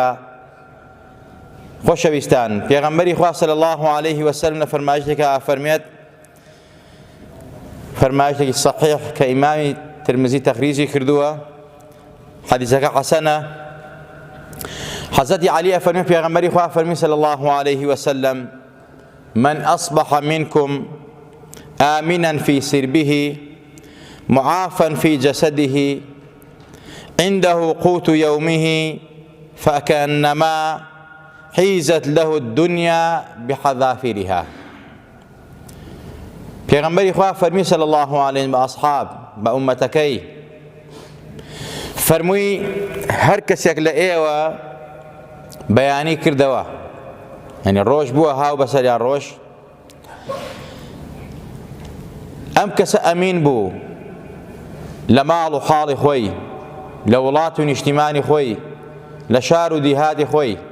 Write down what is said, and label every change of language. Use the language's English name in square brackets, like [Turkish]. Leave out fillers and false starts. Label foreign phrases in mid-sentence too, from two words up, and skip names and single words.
[Central Kurdish] خۆشەویستان، پێغەمبەری خوا [Arabic] صلی الله علیه وسلم [Central Kurdish] لە فەرمایشتێکە ئافەرمێت، فەرمایشتێکی صحیح کە ئیمامی ترمزی تەخریجی کردووە، حەدیثەکە حەسەنە. حەزەتی عەلی ئەفەرمێت پێغەمبەری خوا فەرمی [Arabic] صلی الله علیه وسلم: من أصبح منكم آمنا في سربه معافا في جسده عنده قوت يومه فكأنما حيزت له الدنيا بحذافيرها. [Central Kurdish] پێغەمبەری خوا فەرمی [Arabic] صلی الله علیه [Central Kurdish] بە ئەصحاب، بە ئومەتەکەی فەرمووی هەر کەسێک لە ئێوە بەیانی کردەوە، یعنی ڕۆژ بووە هاو بەسەریان ڕۆژ، ئەم کەسە ئەمین بوو لە ماڵ و حاڵی خۆی، لە وڵات و نیشتیمانی خۆی، لە شار و دیهاتی خۆی.